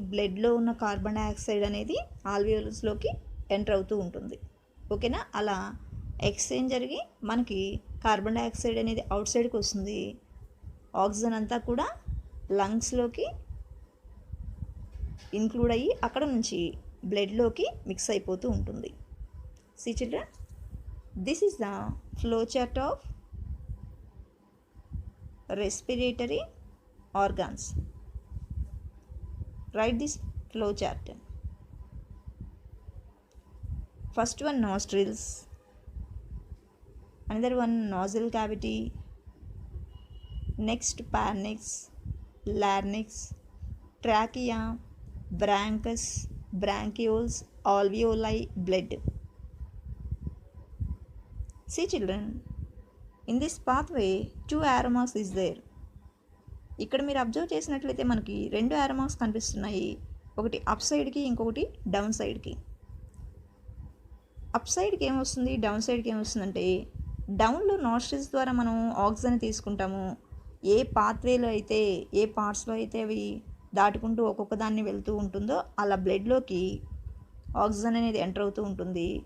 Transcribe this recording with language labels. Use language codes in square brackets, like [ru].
[te] బ్లడ్లో ఉన్న carbon dioxide అనేది ఆల్వియోల్స్లోకి ఎంటర్ అవుతూ ఉంటుంది. ఓకేనా. అలా ఎక్స్చేంజ్ జరిగి మనకి కార్బన్ డైఆక్సైడ్ అనేది అవుట్ సైడ్కి వస్తుంది. ఆక్సిజన్ అంతా కూడా లంగ్స్లోకి ఇంక్లూడ్ అయ్యి అక్కడ నుంచి బ్లడ్లోకి మిక్స్ అయిపోతూ ఉంటుంది. [en] See children, this is the flow chart of respiratory organs. Write this flow chart. First one nostrils, another one nostril cavity, next pharynx, larynx, trachea, bronchus, bronchioles, alveoli, blood. See children, in this pathway 2 arrow marks is there. [te] ఇక్కడ మీరు observe చేసినట్లయితే మనకి 2 arrow marks కనిపిస్తున్నాయి. ఒకటి up సైడ్కి, ఇంకొకటి down సైడ్కి. Up సైడ్కి ఏమొస్తుంది, డౌన్ సైడ్కి ఏమొస్తుందంటే, డౌన్లో నాస్ట్రిల్స్ ద్వారా మనం ఆక్సిజన్ తీసుకుంటాము. ఏ పాత్వేలో అయితే, ఏ పార్ట్స్లో అయితే అవి దాటుకుంటూ ఒక్కొక్క దాన్ని వెళ్తూ ఉంటుందో అలా బ్లడ్లోకి ఆక్సిజన్ అనేది ఎంటర్ అవుతూ ఉంటుంది.